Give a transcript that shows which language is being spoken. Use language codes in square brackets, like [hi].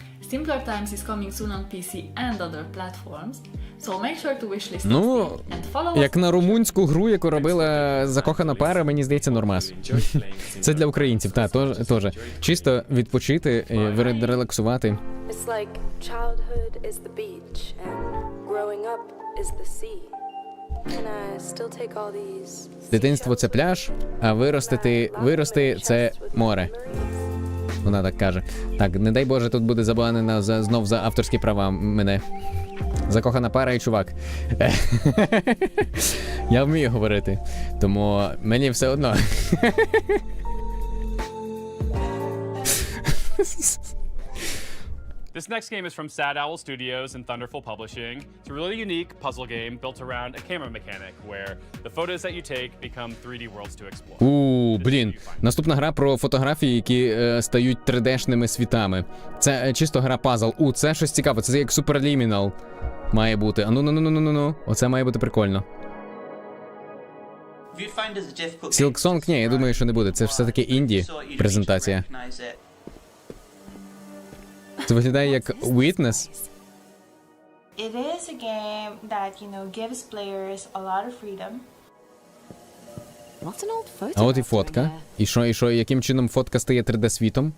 [en] Simpler Times is coming soon on PC and other platforms, so make sure to wishlist [uk] Ну, [en] and follow us. [uk] як на румунську гру, яку робила закохана пара, мені здається, нормас. Це для українців, так, теж. Чисто відпочити, релаксувати. [en] It's like childhood is the beach and growing up is the sea. And I still take all these. [uk] Дитинство – це пляж, а вирости – це море. Вона так каже. Так, не дай Боже, тут буде забанено знов за авторські права мене. Закохана пара і чувак. Я вмію говорити, тому мені все одно. [en] This next game is from Sad Owl Studios and Thunderful Publishing. It's a really unique puzzle game built around a camera mechanic where the photos that you take become 3D worlds to explore. [uk] Блін. Наступна гра про фотографії, які стають 3D-шними світами. Це чисто гра пазл. Це щось цікаве. Це як Superliminal має бути. А ну. Оце має бути прикольно. Silksong, ні, я думаю, що не буде. Це все-таки Інді, презентація. Це виглядає як Witness. [en] It is a game that, gives players a lot of freedom. [uk] А от і фотка. І що, яким чином фотка стає 3D-світом?